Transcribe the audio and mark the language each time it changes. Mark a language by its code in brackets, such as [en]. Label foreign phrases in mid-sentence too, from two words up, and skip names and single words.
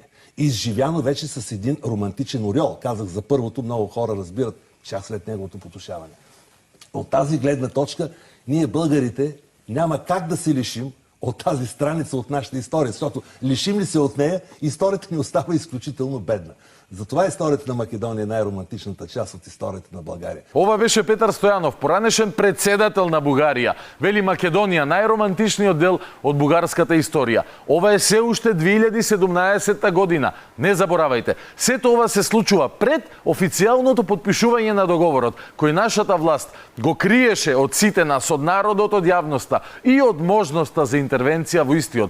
[bg] Изживяно вече с един романтичен ореол. Казах за първото, много хора разбират час след неговото потушаване. От тази гледна точка, ние българите няма как да се лишим от тази страница от нашата история, защото лишим ли се от нея, историята ни остава изключително бедна. Затова историята на Македония е най-романтичната част от историята на България. [mk] Ова беше Петар Стојанов, поранешен председател на Бугарија. Вели Македонија најромантичниот дел од бугарската историја. Ова е се уште 2017 година. Не заборавајте, сето ова се случува пред официјалното подпишување на договорот, кој нашата власт го криеше од сите нас, од народот, од јавноста и од можноста за интервенција во истиот.